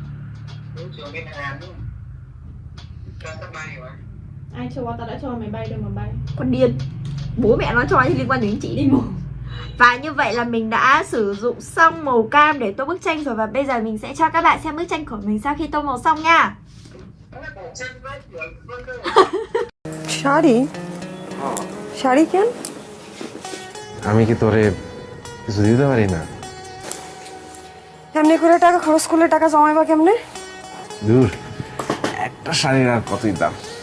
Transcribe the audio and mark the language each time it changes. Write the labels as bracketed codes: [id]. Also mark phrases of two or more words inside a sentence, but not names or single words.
[vi] Ai cho? Tao đã cho mày bay đâu mà bay. Con điên. Bố mẹ nó cho thì liên quan đến chị đi mồm. Và như vậy là mình đã sử dụng xong màu cam để tô bức tranh rồi. Và bây giờ mình sẽ cho các bạn xem bức tranh của mình sau khi tô màu xong nha. [bn] শাড়ি শাড়ি কেন? আমি কি তোরে কিছু দিতে পারি না? এমনি করে টাকা খরচ করলে টাকা জমাইবা কেমনে? দূর, একটা শাড়ির আর কতই দাম।